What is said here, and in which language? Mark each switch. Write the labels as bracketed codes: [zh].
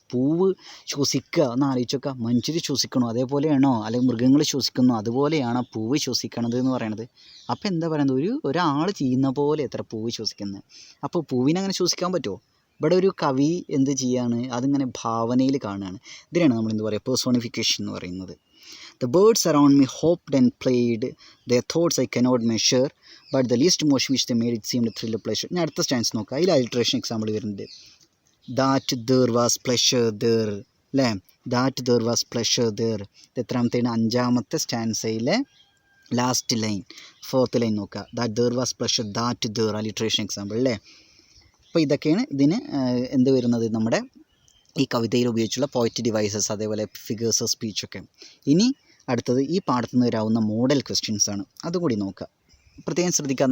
[ml] പൂവ് ശ്വസിക്കുക ഒന്ന് ആലോചിച്ചൊക്കെ. മനുഷ്യർ ശ്വസിക്കണോ അതേപോലെയാണോ, അല്ലെങ്കിൽ മൃഗങ്ങൾ ശ്വസിക്കണോ അതുപോലെയാണോ പൂവ് ശ്വസിക്കണത് എന്ന് പറയണത്? അപ്പോൾ എന്താ പറയുന്നത്, ഒരാൾ ചെയ്യുന്ന പോലെ എത്ര പൂവ് ശ്വസിക്കുന്നത്. അപ്പോൾ പൂവിനെ അങ്ങനെ ശ്വസിക്കാൻ പറ്റുമോ? ഇവിടെ ഒരു കവി എന്ത് ചെയ്യാണ്, അതിങ്ങനെ ഭാവനയിൽ കാണുകയാണ്. ഇതിനാണ് നമ്മൾ എന്താ പറയുക പേഴ്സോണിഫിക്കേഷൻ എന്ന് പറയുന്നത്. [en] The birds around me hopped and played, their thoughts I cannot measure, but the least motion which they made it seemed a thrill of pleasure. [ml] ഞാൻ അടുത്ത സ്റ്റാൻസ് നോക്കാം. അതിൽ അലിട്രേഷൻ എക്സാമ്പിൾ വരുന്നുണ്ട്. [en] That there was pleasure there, അല്ലേ? That there was pleasure there. [ml] ഇത് എത്രാമത്തെയാണ്? 5ാമത്തെ സ്റ്റാൻസയിലെ last line 4th line നോക്കുക. [en] that there was pleasure, that there [ml] alliteration example അല്ലേ? അപ്പോൾ ഇതൊക്കെയാണ് ഇതിന് എന്ത് വരുന്നത്, നമ്മുടെ ഈ കവിതയിൽ ഉപയോഗിച്ചുള്ള പോയറ്റ് ഡിവൈസസ്, അതേപോലെ ഫിഗേഴ്സ് ഓഫ് സ്പീച്ചൊക്കെ. ഇനി അടുത്തത് ഈ പാഠത്തു നിന്ന് വരാവുന്ന മോഡൽ ക്വസ്റ്റ്യൻസ് ആണ്. അതുകൂടി നോക്കുക. പ്രത്യേകം ശ്രദ്ധിക്കുക.